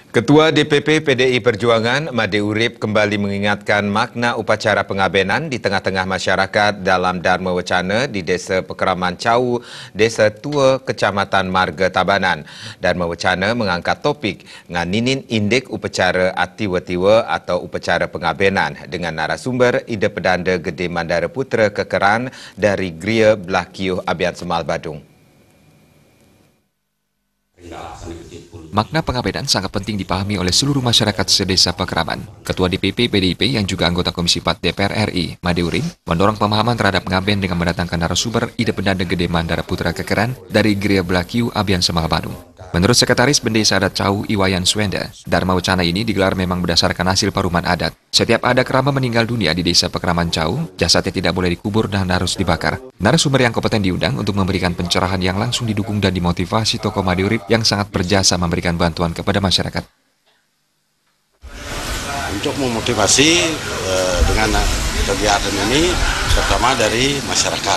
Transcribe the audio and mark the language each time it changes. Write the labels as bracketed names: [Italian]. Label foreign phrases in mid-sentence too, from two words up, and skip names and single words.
[Indonesian] Ketua DPP PDI Perjuangan, Made Urip, kembali mengingatkan makna upacara pengabenan di tengah-tengah masyarakat dalam Dharma Wacana di Desa Pekeraman Cau, Desa Tua, Kecamatan Marga Tabanan. Dharma Wacana mengangkat topik nganinin indek upacara atiwa-tiwa atau upacara pengabenan dengan narasumber Ida Pedanda Gede Mandara Putra Kekeran dari Gria Blakiuh Abian Semal Badung. Makna pengabenan sangat penting dipahami oleh seluruh masyarakat sedesa Pekeraman. Ketua DPP PDIP yang juga anggota Komisi 4 DPR RI, Made Urip, mendorong pemahaman terhadap pengaben dengan mendatangkan narasumber Ida Pedanda Gede Mandara Putra Kekeran dari Gria Blakiuh Abian Semal Badung. Menurut Sekretaris Bendesa Adat Cau Iwayan Swenda, Dharma Wacana ini digelar memang berdasarkan hasil paruman adat. Setiap ada kerama meninggal dunia di Desa Pekeraman Cau, jasadnya tidak boleh dikubur dan harus dibakar. Narasumber yang kompeten diundang untuk memberikan pencerahan yang langsung didukung dan dimotivasi tokoh Made Urip yang sangat berjasa memberikan bantuan kepada masyarakat. Untuk memotivasi dengan kegiatan ini pertama dari masyarakat.